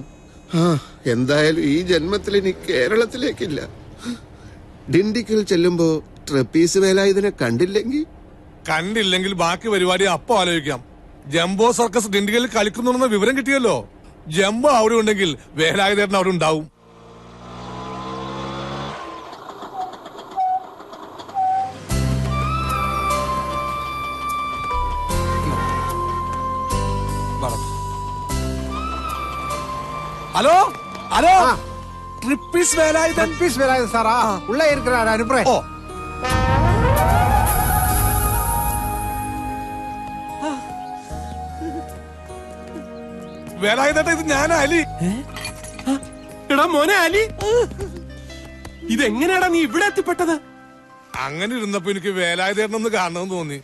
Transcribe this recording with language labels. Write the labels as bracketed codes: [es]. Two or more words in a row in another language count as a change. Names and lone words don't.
[ml] എന്തായാലും ഈ ജന്മത്തിൽ ഇനി കേരളത്തിലേക്കില്ല. ഡിണ്ടിക്കൽ ചെല്ലുമ്പോ ട്രപ്പീസ് വേലായുധനെ കണ്ടില്ലെങ്കിൽ ബാക്കി പരിപാടി അപ്പൊ ആലോചിക്കാം. ജംബോ സർക്കസ് ഡിണ്ടിക്കലിൽ കളിക്കുന്നുണ്ടെന്ന വിവരം കിട്ടിയല്ലോ. ജംബോ അവിടെ ഉണ്ടെങ്കിൽ വേലായുധേട്ടൻ അവിടെ ഉണ്ടാവും. [ta] ஹலோ ஹலோ ட்ரிப்பிஸ் வேலாயுதன் சாரா உள்ள இருக்கிறாரு அனுப்புறேன். [ml] വേലായുധേട്ടാ, ഇത് ഞാനാ അലി. എടാ മോനെ അലി, ഇതെങ്ങനെയാടാ നീ ഇവിടെ എത്തിപ്പെട്ടത്? അങ്ങനെ ഇരുന്നപ്പോ എനിക്ക് വേലായുധേട്ടനൊന്ന് കാണണമെന്ന് തോന്നി.